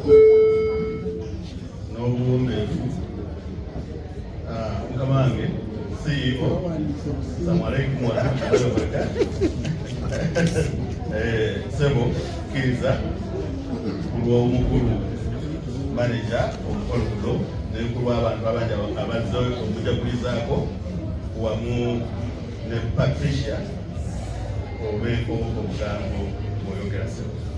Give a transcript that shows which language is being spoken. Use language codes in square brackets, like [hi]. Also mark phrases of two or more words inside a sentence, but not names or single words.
[lg] n'obuwombeefu mukama wange CEO. [ar] السلام عليكم ورحمة الله وبركاته. [lg] Sebo Kiriza kulwa omukulu manager omukolo guno n'enkulwa abantu abanja abazze okujagulizaako wamu ne Patricia obeeko obugambo bw'oyogera Sebo.